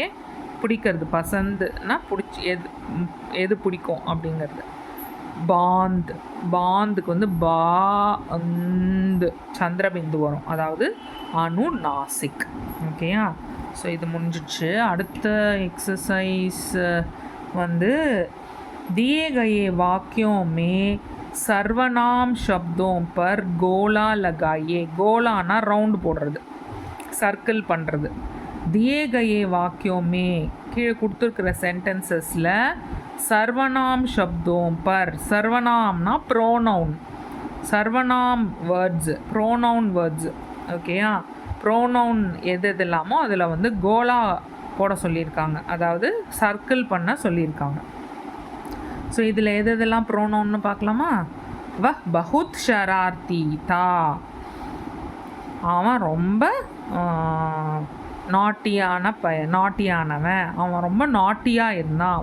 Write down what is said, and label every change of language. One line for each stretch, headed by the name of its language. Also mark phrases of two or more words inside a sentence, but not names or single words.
Tamil: பிடிக்கிறது, பசந்துனா பிடிச்சி, எது பிடிக்கும் அப்படிங்கிறது. பாந்த், பாந்துக்கு வந்து பாந்து சந்திரபிந்து வரும், அதாவது அனுநாசிக், ஓகேயா. ஸோ இது முடிஞ்சிடுச்சு. அடுத்த எக்ஸசைஸ் வந்து
Hindi: दिए गए वाक्यों में सर्वनाम शब्दों पर गोला लगाइए.
Tamil: கோலானா ரவுண்ட் போடுறது, சர்க்கிள் பண்ணுறது.
Hindi: दिए गए वाक्यों में
Tamil: கீழே கொடுத்துருக்கிற சென்டென்சஸில்
Hindi: सर्वनाम शब्दों पर,
Tamil: சர்வநாம்னா ப்ரோனவுன், சர்வநாம் வேர்ட்ஸு,
English: pronoun words,
Tamil: ஓகேயா. ப்ரோனவுன் எது இல்லாமோ அதில் வந்து கோலா போட சொல்லியிருக்காங்க, அதாவது சர்க்கிள் பண்ண சொல்லியிருக்காங்க. ஸோ இதில் எது எதெல்லாம் ப்ரோனவுன்னு பார்க்கலாமா?
Hindi: वह बहुत शरारती था,
Tamil: அவன் ரொம்ப நாட்டியானவன், அவன் ரொம்ப நாட்டியாக இருந்தான்.